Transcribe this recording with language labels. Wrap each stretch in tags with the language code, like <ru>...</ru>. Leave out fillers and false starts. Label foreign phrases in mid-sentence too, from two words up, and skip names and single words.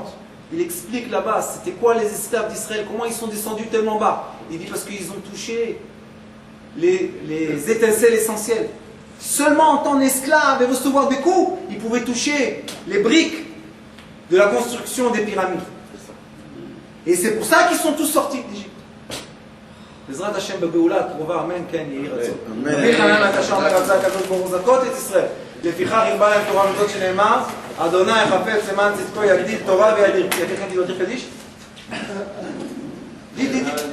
<fr>Il explique là-bas, c'était quoi les esclaves d'Israël? Comment ils sont descendus tellement bas? Il dit parce qu'ils ont touché les étincelles essentielles. Seulement en tant qu'esclaves et recevoir des coups, ils pouvaient toucher les briques de la construction des pyramides. Et c'est pour ça qu'ils sont tous sortis d'Égypte.</fr> <he>בעזרת השם בגאולה הקרובה, אמן, כן, יהי רצון. רבי חנן בן עקשיא אומר רצה הקדוש ברוך הוא לזכות את ישראל. לפיכך ירבה להם תורה ומצוות שנאמר, אדוני חפץ למען צדקו יגדיל תורה וידיר. יקיר קדיש?</he>